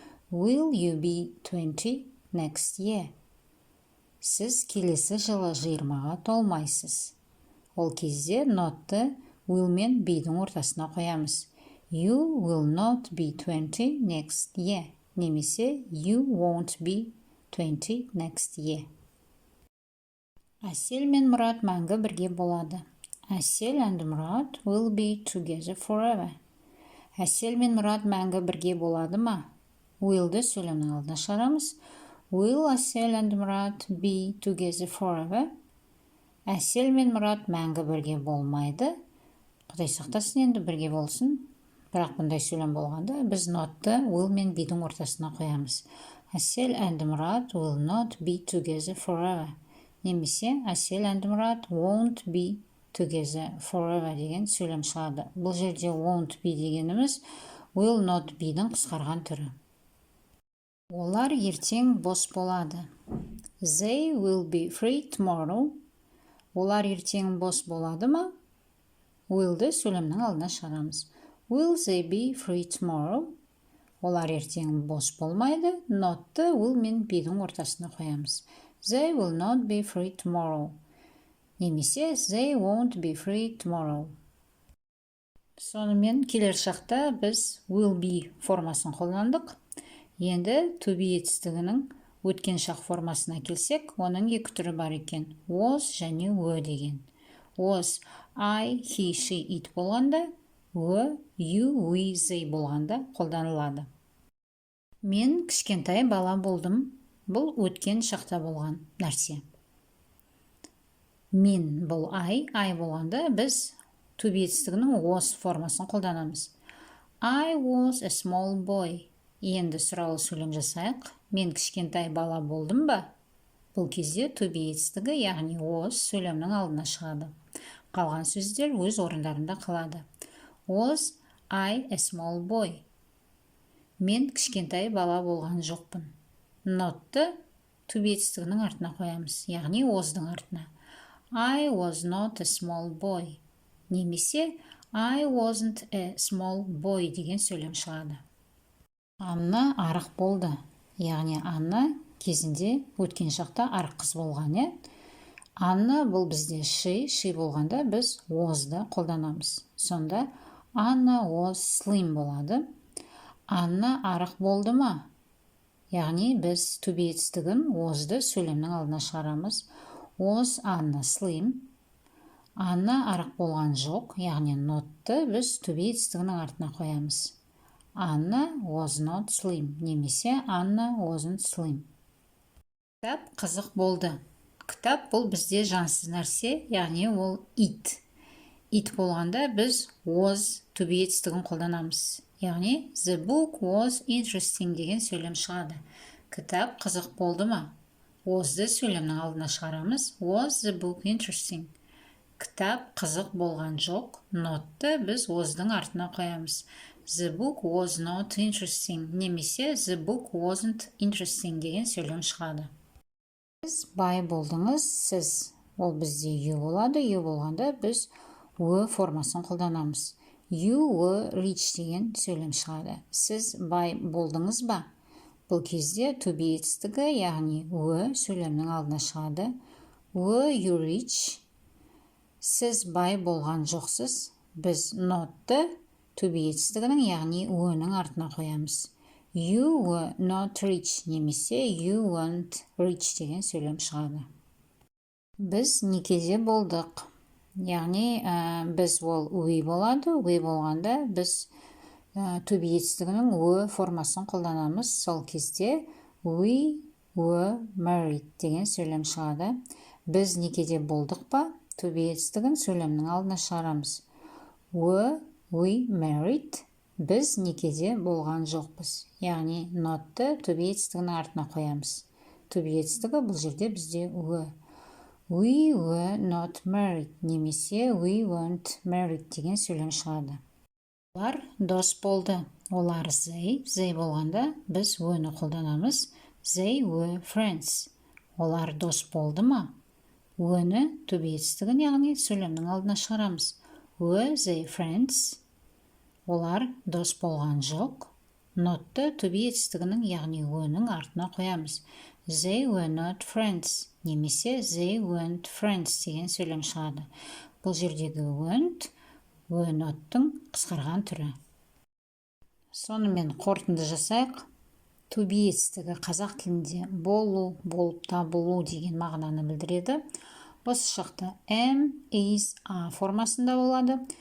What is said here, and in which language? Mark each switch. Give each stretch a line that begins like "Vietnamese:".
English: Will you be 20 next year?
Kazakh: Сіз келесі жылы 20-ға толмайсыз. Ол кезде not'ты will мен be'дің ортасына қоямыз.
English: You will not be 20 next year.
Kazakh: Немесе
English: you won't be 20 next year.
Kazakh: Әсел мен Мұрат мәңгі бірге болады.
English: Әсел and Мұрат will be together forever.
Kazakh: Әсел мен Мұрат мәңгі бірге болады ма? Will'ді сөйлемнің алдына шығарамыз.
English: Will Әсел and Мұрат be together forever?
Kazakh: Әсел мен Мұрат мәңгі бірге болмайды. Құдай сақтасын, енді бірге болсын. Бірақ бұндай сөйлем болғанда біз not'ты will мен be'дің ортасына қоямыз.
English: Әсел and Мұрат will not be together forever.
Kazakh: Немесе
English: Әсел and Мұрат won't be together forever
Kazakh: деген сөйлем шығады. Бұл жерде won't be дегеніміз will not be'дің қысқарған түрі. Олар ертең бос болады.
English: They will be free tomorrow.
Kazakh: Олар ертең бос болады ма? Will'ді сөйлемнің алдына шығарамыз.
English: Will they be free tomorrow?
Kazakh: Олар ертең бос болмайды. Not'ты will мен be'дің ортасына қоямыз.
English: They will not be free tomorrow.
Kazakh: Немесе
English: they won't be free tomorrow.
Kazakh: Сонымен келер шақта біз will be формасын қолдандық. Енді to be етістігінің өткен шақ формасына келсек, оның екі түрі бар екен. Was және were деген. Was I, he, she, it болғанда, were, you, we, they болғанда қолданылады. Мен кішкентай бала болдым. Бұл өткен шақта болған нәрсе. Мен бұл I болғанда біз to be етістігінің was формасын қолданамыз.
English: I was a small boy.
Kazakh: Енді сұраулы сөйлем жасайық. Мен кішкентай бала болдым ба? Бұл кезде to be етістігі, яғни was сөйлемнің алдына шығады. Қалған сөздер өз орындарында қалады.
English: Was I a small boy?
Kazakh: Мен кішкентай бала болған жоқпын. Not'ты to be етістігінің артына қоямыз, яғни was'дың артына.
English: I was not a small boy.
Kazakh: Немесе
English: I wasn't a small boy
Kazakh: деген сөйлем шығады. Анна арық болды. Яғни Анна кезінде өткен шақта арық қыз болған. Анна бұл бізде she болғанда біз was'ды қолданамыз. Сонда Анна
English: was slim
Kazakh: болады. Анна арық болды ма? Яғни біз to be етістігін was'ды сөйлемнің алдына шығарамыз.
English: Was Anna slim?
Kazakh: Анна арық болған жоқ, яғни not'ты біз to be етістігінің артына қоямыз.
English: Anna was not slim,
Kazakh: немесе
English: Anna wasn't slim.
Kazakh: Кітап қызық болды. Кітап бұл бізде жансыз нәрсе, яғни ол it. It болғанда біз was to be етістігін қолданамыз. Яғни
English: the book was interesting
Kazakh: деген сөйлем шығады. Кітап қызық болды ма? Was'ды сөйлемнің алдына шығарамыз.
English: Was the book interesting?
Kazakh: Кітап қызық болған жоқ. Not'ты біз was'дың артына қоямыз.
English: The book was not interesting,
Kazakh: немесе
English: the book wasn't interesting
Kazakh: деген сөйлем шығады. Сіз бай болдыңыз, сіз. Ол бізде you болады. You болғанда біз were формасын қолданамыз.
English: You were rich
Kazakh: деген сөйлем шығады. Сіз бай болдыңыз ба? Бұл кезде to be етістігі, яғни were сөйлемнің алдына шығады.
English: Were you rich?
Kazakh: Сіз бай болған жоқсыз. Біз not'ты to be етістігінің, яғни were'нің артына қоямыз.
English: You were not rich,
Kazakh: немесе
English: you weren't rich
Kazakh: деген сөйлем шығады. Біз некеде болдық. Яғни біз ол we болады. We болғанда біз to be етістігінің were формасын қолданамыз. Сол кезде we
English: were married
Kazakh: деген сөйлем шығады. Біз некеде болдық па? To be етістігін сөйлемнің алдына шығарамыз.
English: Were we married?
Kazakh: Біз некеде болған жоқпыз. Яғни not'ты to be етістігінің артына қоямыз. To be етістігі бұл жерде бізде were.
English: We were not married
Kazakh: немесе
English: we weren't married деген сөйлем шығады.
Kazakh: Олар дос болды. Олар they болғанда біз were'ні қолданамыз.
English: They were friends.
Kazakh: Олар дос болды ма? Were'ні to be етістігін, яғни сөйлемнің алдына шығарамыз.
English: Were they friends?
Kazakh: Олар дос болған жоқ. Not'ты to be етістігінің, яғни were'нің артына қоямыз.
English: They were not friends
Kazakh: немесе
English: they weren't friends
Kazakh: деген сөйлем шығады. Бұл жердегі weren't were not'тың қысқарған түрі. Сонымен қорытынды жасайық. To be етістігі қазақ тілінде болу, болып табылу деген мағынаны білдіреді. Осы шақта am, is, are формасында болады.